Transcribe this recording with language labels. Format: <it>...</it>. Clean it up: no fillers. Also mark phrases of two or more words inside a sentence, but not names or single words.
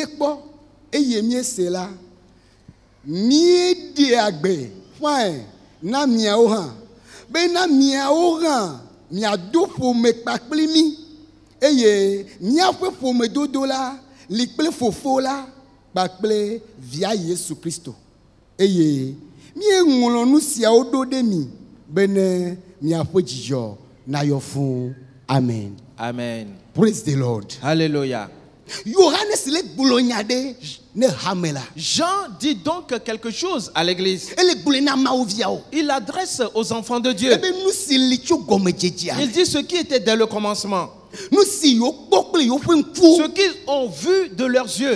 <ee>kpo e yemie sela mie de agbe fine na miao han be na miao han mia do fo me pakpli mi eye mia fo me dodo la likple fofo la pakple via Yesu Kristo eye mie ngolo nu sia odo de mi bene mia fo jijo na yo fun.</ee> <en>Amen. Amen. Praise the Lord. Hallelujah.</en> <fr>Jean dit donc quelque chose à l'église. Il adresse aux enfants de Dieu. Il dit ce qui était dès le commencement. Ce qu'ils ont vu de leurs yeux.</fr>